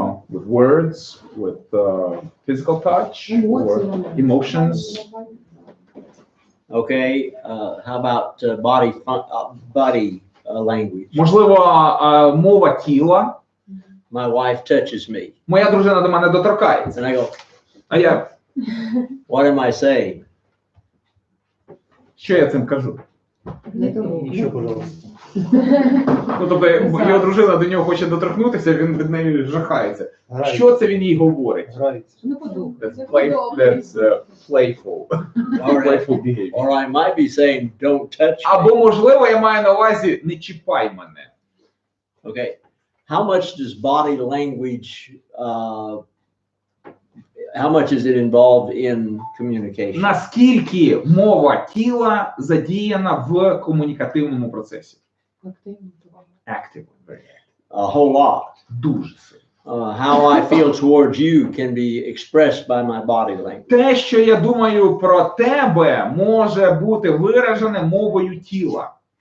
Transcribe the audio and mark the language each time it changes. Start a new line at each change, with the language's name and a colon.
English: With words, with physical touch, or emotions. Okay. How about body language?
Ukrainian: Можливо, мова тіла.
English: My wife touches me.
Ukrainian: Моя дружина до мене доторкається.
English: And I go,
Ukrainian: А я,
English: what am I saying?
Ukrainian: що я цим кажу?
Russian: Еще, пожалуйста.
Ukrainian: Тобто його дружина до нього хоче доторкнутися, він від неї жахається. Що це він їй говорить?
Russian: Нравится.
Ukrainian: Не подобається.
English: That's playful. Playful behavior. Or I might be saying, don't touch me.
Ukrainian: Або, можливо, я маю на увазі, не чіпай мене.
English: Okay. how much does body language, how much is it involved in communication?
Ukrainian: Наскільки мова тіла задіяна в комунікативному процесі?
English: Active. A whole lot.
Ukrainian: Дуже сильно.
English: How I feel towards you can be expressed by my body language.
Ukrainian: Те, що я думаю про тебе, може бути виражене мовою тіла.